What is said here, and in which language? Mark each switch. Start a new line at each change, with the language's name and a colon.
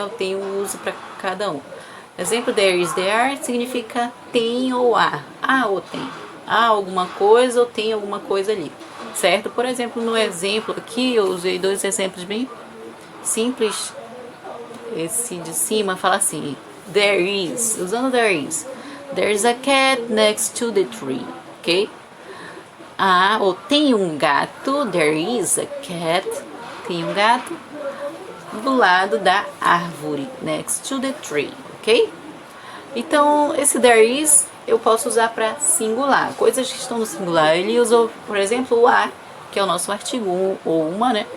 Portuguese: Eu tenho um uso para cada um. Exemplo,
English: there is, there are
Portuguese: significa tem ou há. Há ou tem. Há alguma coisa ou tem alguma coisa ali, certo? Por exemplo, no exemplo aqui, eu usei dois exemplos bem simples. Esse de cima fala assim, there is, usando there is.
English: There is a cat next to the tree, ok?
Portuguese: Ou tem um gato,
English: there is a cat,
Portuguese: tem um gato do lado da árvore,
English: next to the tree,
Portuguese: ok? Então, esse there is eu posso usar para singular, coisas que estão no singular. Ele usou, por exemplo, o a, que é o nosso artigo ou uma, né?